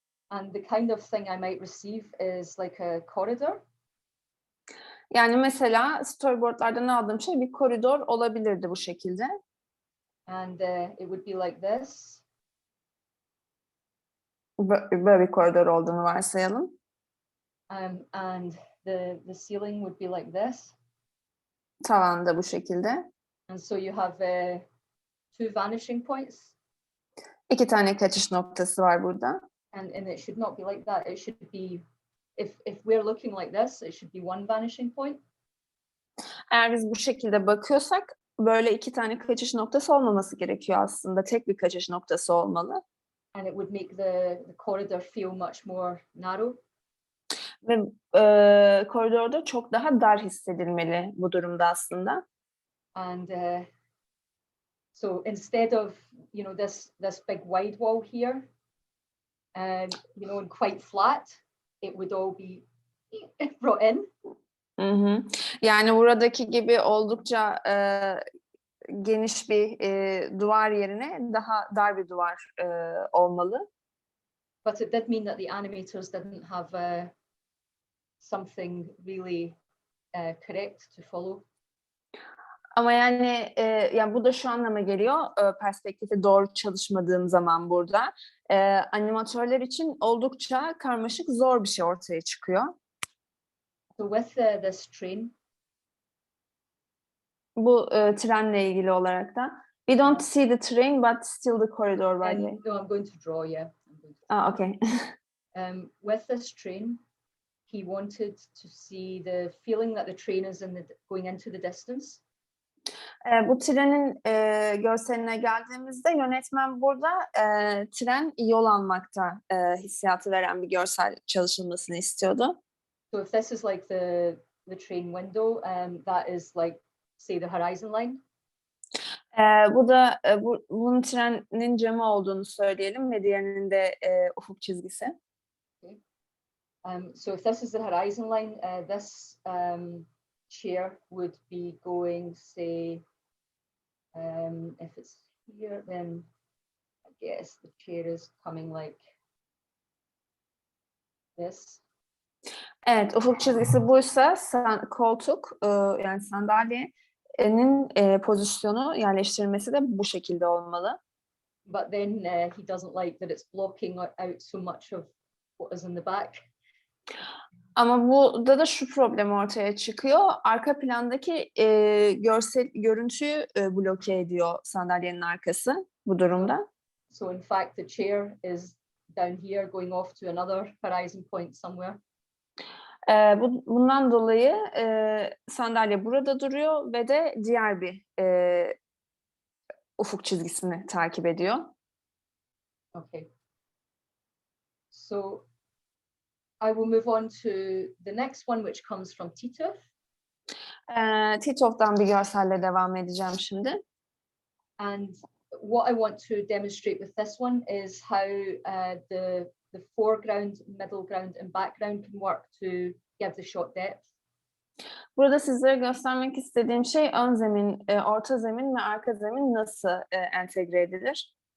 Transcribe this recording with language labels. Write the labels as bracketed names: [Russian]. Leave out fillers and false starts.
[English] And the kind of thing I might receive is like a corridor. [Turkish] Yani mesela storyboardlardan aldığım şey bir koridor olabilirdi bu şekilde. [English] And it would be like this. [Turkish] Böyle bir koridor olduğunu varsayalım. [English] And the ceiling would be like this. [Turkish] Tavan da bu şekilde. [English] And so you have 2 vanishing points. [Turkish] 2 tane kaçış noktası var burada. [English] And it should not be like that. It should be, if we're looking like this, it should be 1 vanishing point. [Turkish] Eğer biz bu şekilde bakıyorsak böyle iki tane kaçış noktası olmaması gerekiyor aslında. Tek bir kaçış noktası olmalı. [English] And it would make the corridor feel much more narrow. [Turkish] Ve koridorda çok daha dar hissedilmeli bu durumda aslında. [English] And so instead of, you know, this big wide wall here, you know, and quite flat, it would all be brought in. Hı hı. [Turkish] Yani buradaki gibi oldukça geniş bir duvar yerine daha dar bir duvar olmalı. [English] But it did mean that the animators didn't have something really correct to follow. [Turkish] Ama yani bu da şu anlama geliyor, perspektifi doğru çalışmadığım zaman burada. Animatörler için oldukça karmaşık, zor bir şey ortaya çıkıyor. [English] So with this train, [Turkish] Bu trenle ilgili olarak da. [English] We don't see the train but still the corridor by the way. no, I'm going to draw, yeah. Okay. With this train, he wanted to see the feeling that the train is going into the distance. [Turkish] Bu trenin görseline geldiğimizde yönetmen burada tren yol almakta hissiyatı veren bir görsel çalışılmasını istiyordu. [English] So if this is like the train window, that is like, say, the horizon line. [Turkish] Bu da bunun trenin camı olduğunu söyleyelim ve diğerinin de ufuk çizgisi. [English] So if this is the horizon line, this chair would be going, say, if it's here, then I guess the chair is coming like this. [Turkish] Evet, ufuk çizgisi buysa koltuk yani sandalyenin pozisyonu yerleştirilmesi de bu şekilde olmalı. [English] But then he doesn't like that it's blocking out so much of what is in the back. [Turkish] Ama burada da şu problem ortaya çıkıyor. Arka plandaki görüntüyü bloke ediyor sandalyenin arkası bu durumda. [English] So in fact, the chair is down here going off to another horizon point somewhere. [Turkish] Bundan dolayı sandalye burada duruyor ve de diğer bir ufuk çizgisini takip ediyor. [English] Okay. So I will move on to the next one, which comes from Tito. [Turkish] Titov'dan bir görselle devam edeceğim şimdi. [English] And what I want to demonstrate with this one is how the foreground, middle ground, and background can work to give the shot depth. [Turkish] Burada sizlere göstermek istediğim şey ön zemin, orta zemin ve arka zemin nasıl entegre edilir?